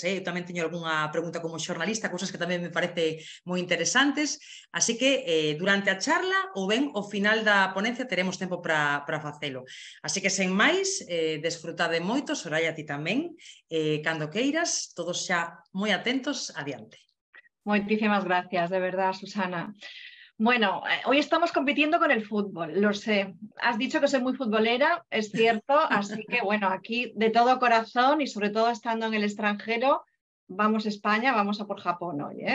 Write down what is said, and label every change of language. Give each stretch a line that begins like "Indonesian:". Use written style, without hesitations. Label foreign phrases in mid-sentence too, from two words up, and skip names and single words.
Galician: Eu tamén teño algunha pregunta como xornalista, cousas que tamén me parece moi interesantes, así que durante a charla ou ben ao final da ponencia teremos tempo para facelo. Así que sen máis, desfrutade moito, Soraya, ti tamén, cando queiras, todos xa moi atentos, adiante.
Spanish: Muchísimas gracias, de verdad, Susana. Bueno, hoy estamos compitiendo con el fútbol, lo sé. Has dicho que soy muy futbolera, es cierto, así que bueno, aquí de todo corazón y sobre todo estando en el extranjero, vamos a España, vamos a por Japón hoy, ¿eh?